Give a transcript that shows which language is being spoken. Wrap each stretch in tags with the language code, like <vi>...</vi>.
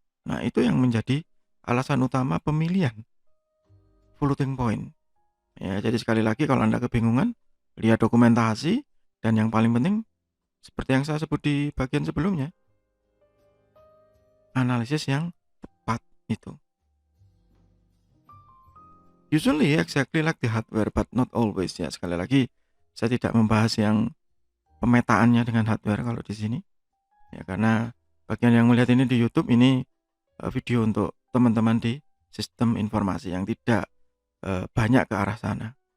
<id>Nah, itu yang menjadi alasan utama pemilihan floating point. Ya, jadi sekali lagi kalau Anda kebingungan, lihat dokumentasi, dan yang paling penting seperti yang saya sebut di bagian sebelumnya, analisis yang tepat itu.</id> <en>Usually exactly like the hardware but not always ya.</en> <id>Sekali lagi saya tidak membahas yang pemetaannya dengan hardware kalau di sini. Ya, karena bagian yang melihat ini di YouTube ini video untuk teman-teman di sistem informasi yang tidak banyak ke arah sana.</id>